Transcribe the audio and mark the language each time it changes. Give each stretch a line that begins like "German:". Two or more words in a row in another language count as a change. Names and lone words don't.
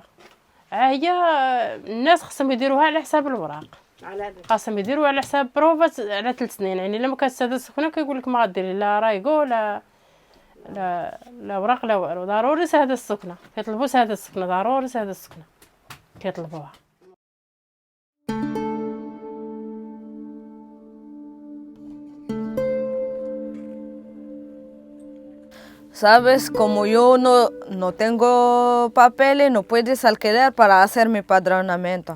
Arabic: هي الناس خصهم يديروها على حساب الوراق، خاصهم يديروها على حساب بروفات على 3 سنين. يعني الا ما كانت سادة السكنة كيقول لك ما غديري لا رايقو لا وراق لا والو. ضروري سادة السكنة، كيطلبوا سادة السكنة، ضروري سادة السكنة كيطلبوها.
Spanish: Sabes, como yo no tengo papeles, no puedes alquilar para hacer mi padronamiento.